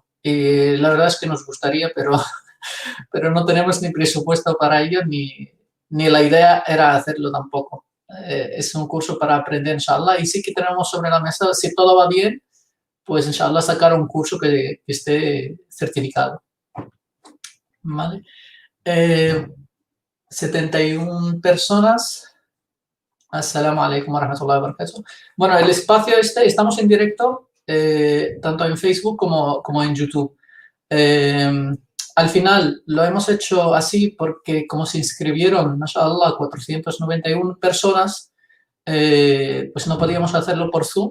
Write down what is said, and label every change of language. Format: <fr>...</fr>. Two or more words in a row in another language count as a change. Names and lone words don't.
<es>La verdad es que nos gustaría, pero no tenemos ni presupuesto para ello, ni la idea era hacerlo tampoco. Es un curso para aprender, inshallah, y sí que tenemos sobre la mesa, si todo va bien, pues inshallah sacar un curso que esté certificado. ¿Vale? 71 personas.</es> <ar>السلام عليكم ورحمة الله وبركاته.</ar> <es>Bueno, el espacio estamos en directo, tanto en Facebook como en YouTube. Al final lo hemos hecho así porque como se inscribieron, mashallah, 491 personas, pues no podíamos hacerlo por Zoom.</es>